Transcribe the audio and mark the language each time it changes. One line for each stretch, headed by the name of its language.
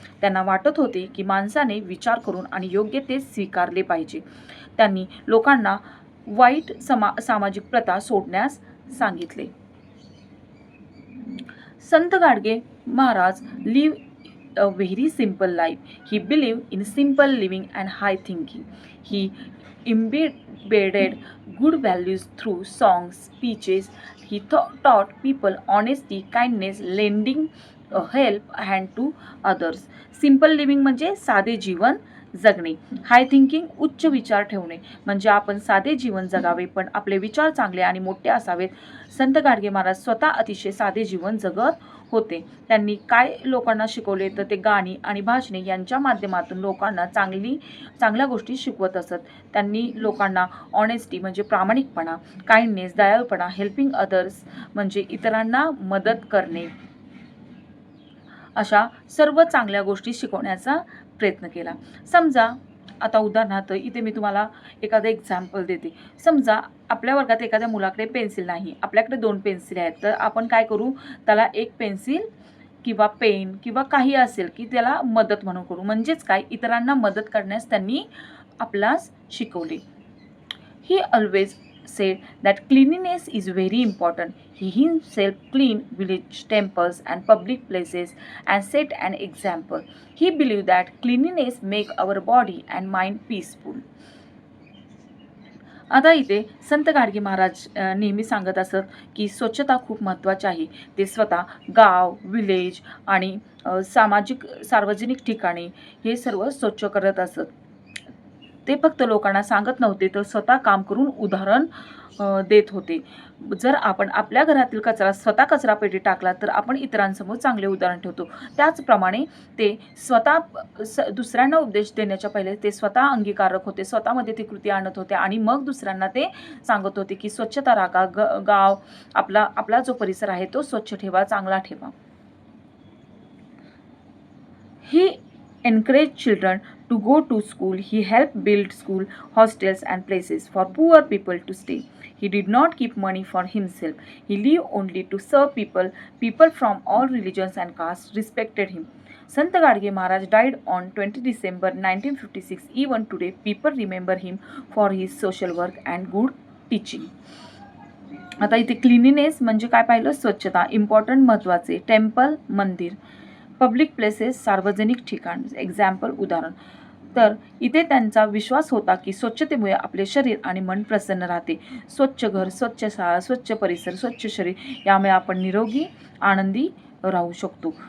Marathi: त्यांना वाटत होते की माणसाने विचार करून आणि योग्य ते स्वीकारले पाहिजे. त्यांनी लोकांना वाईट सामाजिक प्रथा सोडण्यास सांगितले.
English: Sant Gadge Maharaj live a very simple life. He believed in simple living and high thinking. He embedded good values through songs, speeches. He taught people honesty, kindness, lending a help hand to others.
Marathi: Simple living म्हणजे साधे जीवन जगणे. हाय thinking उच्च विचार ठेवणे म्हणजे आपण साधे जीवन जगावे पण आपले विचार चांगले आणि मोठे असावेत. संत गाडगे महाराज स्वतः अतिशय साधे जीवन जगत होते. त्यांनी काय लोकांना शिकवले तर ते गाणी आणि भाषणे यांच्या माध्यमातून लोकांना चांगल्या गोष्टी शिकवत असत. त्यांनी लोकांना ऑनेस्टी म्हणजे प्रामाणिकपणा, काइंडनेस दयाळूपणा, हेल्पिंग अदर्स म्हणजे इतरांना मदत करणे अशा सर्व चांगल्या गोष्टी शिकवण्याचा प्रयत्न केला. समजा आता उदाहरणार्थ इथे मी तुम्हाला एखादं एक्झाम्पल देते. समजा आपल्या वर्गात एखाद्या मुलाकडे पेन्सिल नाही, आपल्याकडे 2 पेन्सिल आहेत. तर आपण काय करू, त्याला एक पेन्सिल किंवा पेन किंवा काही असेल की त्याला मदत म्हणून करू. म्हणजेच काय, इतरांना मदत करण्यास त्यांनी आपल्यास शिकवले.
English: He always said that cleanliness is very important. He himself cleaned village temples and public places and set an example. He believed that cleanliness make our body and mind peaceful.
Marathi: आता इथे संत गाडगे महाराज नेहमी सांगत असत की स्वच्छता खूप महत्त्वाची आहे. ते स्वतः गाव, विलेज आणि सार्वजनिक ठिकाणी हे सर्व स्वच्छ करत असत. ते फक्त लोकांना सांगत नव्हते तर स्वतः काम करून उदाहरण देत होते. जर आपण आपल्या घरातील कचरा स्वतः कचरापेटीत टाकला तर आपण इतरांसमोर चांगले उदाहरण ठेवतो. त्याचप्रमाणे ते स्वतः दुसऱ्यांना उपदेश देण्याच्या पहिले ते स्वतः अंगीकारक होते, स्वतःमध्ये ती कृती आणत होते आणि मग दुसऱ्यांना ते सांगत होते की स्वच्छता राखा, गाव आपला जो परिसर आहे तो स्वच्छ ठेवा, चांगला ठेवा.
English: He encouraged children to go to school. He helped build school, hostels and places for poor people to stay. He did not keep money for himself. He lived only to serve people. People from all religions and castes respected him. Sant Gadge Maharaj died on 20 December 1956. Even today, people remember him for his social work and good teaching.
Marathi: आता इथे cleanliness म्हणजे काय पाहिलं, स्वच्छता, important महत्त्वाचे, temple मंदिर, public places सार्वजनिक ठिकाण, एक्झाम्पल उदाहरण. तर इथे त्यांचा विश्वास होता की स्वच्छतेमुळे आपले शरीर आणि मन प्रसन्न राहते. स्वच्छ घर, स्वच्छ शाळा, स्वच्छ परिसर, स्वच्छ शरीर यामुळे आपण निरोगी आनंदी राहू शकतो.